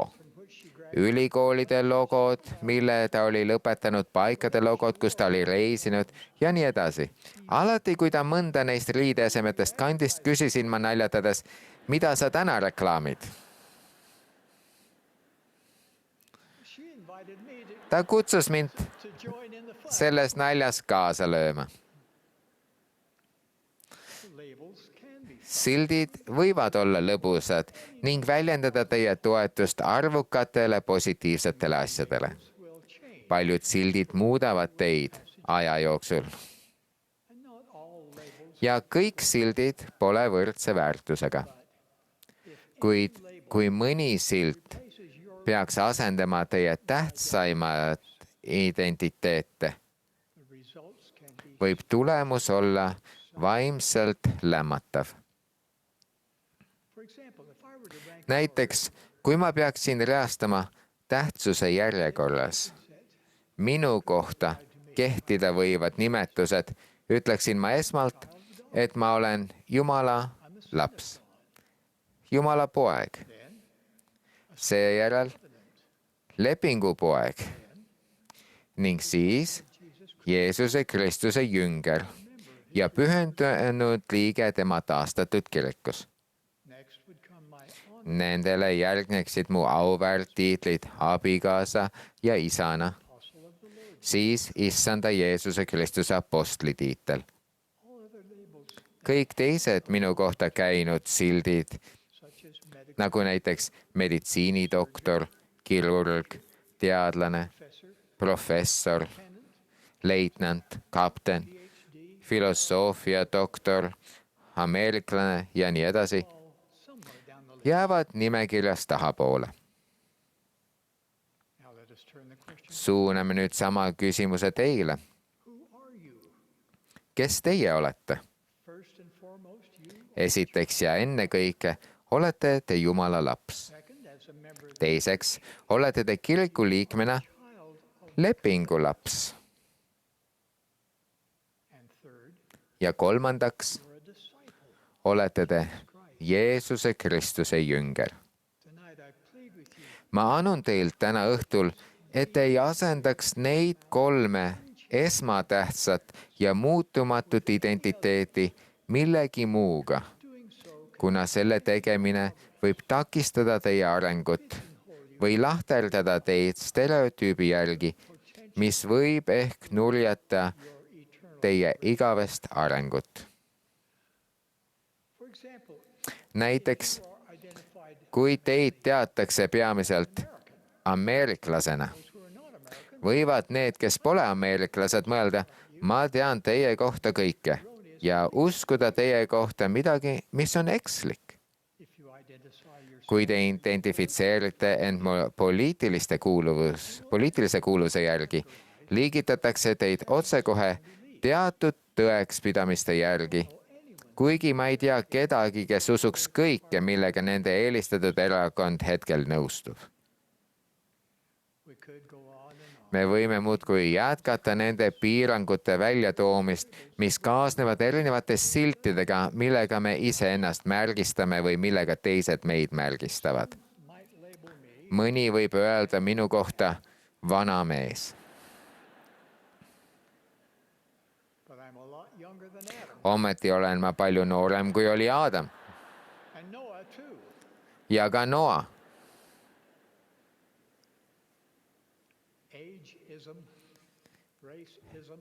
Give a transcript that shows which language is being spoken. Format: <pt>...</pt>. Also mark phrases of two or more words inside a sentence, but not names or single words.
<et>Ülikoolide logod, mille ta oli lõpetanud, paikade logod, kus ta oli reisinud ja nii edasi. Alati, kui ta mõnda neist riideesemetest kandist, küsisin ma naljatades, mida sa täna reklaamid? Ta kutsus mind selles naljas kaasa lööma.</et> <en>Labels can be.</en> <et>Sildid võivad olla lõbusad ning väljendada teie toetust arvukatele positiivsetele asjadele.</et> <en>Will change.</en> <et>Paljud sildid muudavad teid aja jooksul.</et> <en>And not all labels.</en> <et>Ja kõik sildid pole võrdse väärtusega. Kuid kui mõni silt</et> <en>Places your</en> <et>peaks asendama teie tähtsaimat identiteete,</et> <en>the results can be.</en> <et>võib tulemus olla vaimselt lämmatav.</et> <en>For example, if I were to rank</en> <et>Näiteks, kui ma peaksin reastama tähtsuse järjekorras minu kohta kehtida võivad nimetused, ütleksin ma esmalt, et ma olen Jumala laps, Jumala poeg. Seejärel lepingupoeg ning siis Jeesuse Kristuse jünger ja pühendunud liige tema taastatud kirikus.</et> <en>next would come my honor</en> <et>Nendele järgneksid mu auväärt tiitlid abikaasa ja isana,</et> <en>apostle of the Lord.</en> <et>siis issanda Jeesuse Kristuse apostli tiitel.</et> <en>All other labels,</en> <et>Kõik teised minu kohta käinud sildid,</et> <en>such as medical</en> <et>nagu näiteks meditsiinidoktor, kirurg, teadlane,</et> <en>professor,</en> <et>professor,</et> <en>tenant,</en> <et>leitnant, kapten,</et> <en>PhD,</en> <et>filosoofiadoktor, ameeriklane ja nii edasi,</et> <en>all somewhere down the list.</en> <et>jäävad nimekirjas tahapoole.</et> <en>Now let us turn the question.</en> <et>Suuname nüüd sama küsimuse teile.</et> <en>Who are you?</en> <et>Kes teie olete?</et> <en>First and foremost, you.</en> <et>Esiteks ja ennekõike olete te Jumala laps.</et> <en>Second, as a member of the</en> <et>Teiseks olete te kiriku liikmena</et> <en>child of,</en> <et>lepingu laps.</et> <en>and third,</en> <et>Ja kolmandaks</et> <en>you're a disciple.</en> <et>olete te Jeesuse Kristuse jünger.</et> <en>Tonight I plead with you.</en> <et>Ma anun teilt täna õhtul, et ei asendaks neid kolme esmatähtsat ja muutumatut identiteeti millegi muuga,</et> <en>Doing so</en> <et>kuna selle tegemine võib takistada teie arengut või lahterdada teid stereotüübi järgi, mis võib ehk nurjata teie igavest arengut.</et> <en>For example,</en> <et>Näiteks,</et> <en>you are identified</en> <et>kui teid teatakse peamiselt ameeriklasena,</et> <en>who are not American.</en> <et>võivad need, kes pole ameeriklased, mõelda, ma tean teie kohta kõike ja uskuda teie kohta midagi, mis on ekslik.</et> <en>If you identify yourself</en> <et>Kui te identifitseerite end poliitilise kuuluvuse järgi, liigitatakse teid otsekohe teatud tõekspidamiste järgi, kuigi ma ei tea kedagi, kes usuks kõike, millega nende eelistatud erakond hetkel nõustub.</et> <en>we could go on and on.</en> <et>Me võime muudkui jätkata nende piirangute väljatoomist, mis kaasnevad erinevate siltidega, millega me iseennast märgistame või millega teised meid märgistavad.</et> <en>Might label me</en> <et>Mõni võib öelda minu kohta vana mees.</et> <en>but I'm a lot younger than Adam.</en> <et>Ometi olen ma palju noorem, kui oli Aadam</et> <en>And Noah too.</en> <et>ja ka Noa.</et> <en>Ageism, racism,</en>